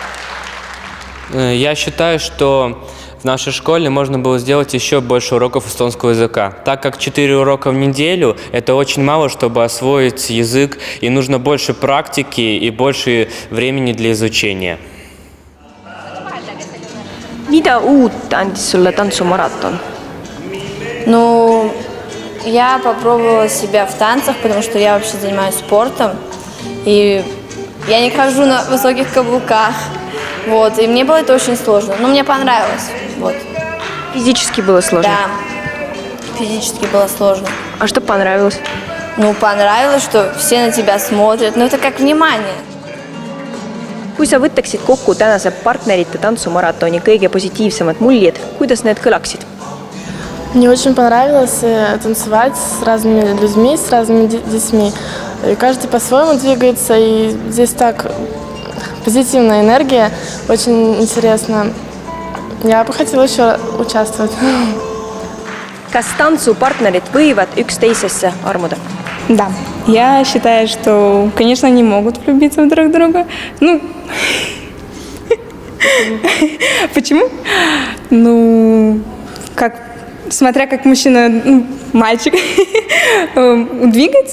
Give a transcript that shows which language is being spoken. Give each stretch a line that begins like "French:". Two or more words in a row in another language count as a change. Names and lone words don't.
Russian: Я считаю, что в нашей школе можно было сделать еще больше уроков эстонского языка. Так как 4 урока в неделю, это очень мало, чтобы освоить язык, и нужно больше практики и больше времени для изучения.
Estonian: Mida uut andis sulle tantsumaraton?
Russian: Ну, я попробовала себя в танцах, потому что я вообще занимаюсь спортом. И я не хожу на высоких каблуках. Вот. И мне было это очень сложно. Но мне понравилось. Вот. Физически было сложно? Да, физически было сложно. А что понравилось? Ну, понравилось, что все на тебя смотрят. Ну, это как внимание.
Estonian: Kui sa võtaksid kokku tänase partnerite tantsumaratoni kõige positiivsemad muljed, kuidas need kõlaksid?
Russian: Мне очень понравилось танцевать с разными людьми, с разными детьми. И каждый по-своему двигается, и здесь так позитивная энергия, очень интересно. Я бы хотела еще участвовать.
Estonian: Kas tantsupartnerid võivad üksteisesse armuda?
Russian: Да, я считаю, что, конечно, они могут влюбиться в друг друга. Ну, почему? Ну, смотря как мужчина, мальчик двигается.